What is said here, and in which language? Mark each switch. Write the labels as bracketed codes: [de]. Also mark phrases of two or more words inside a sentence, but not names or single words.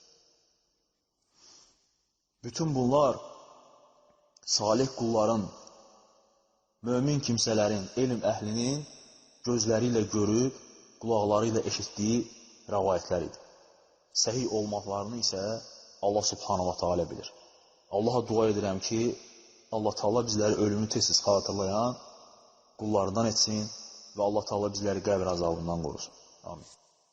[az] Bütün bunlar salih qulların, mömin kimsələrin, elm əhlinin gözləri ilə görüb, qulaqları ilə eşitdiyi rəvayətlər idi. Səhih olmaqlarını isə Allah [ar] سبحانه وتعالى [az] bilir. Allaha dua edirəm ki, Allah Taala bizləri ölümü tez-tez xatırlayan qullardan etsin və Allah Taala bizləri qəbir azabından qorusun. Amin.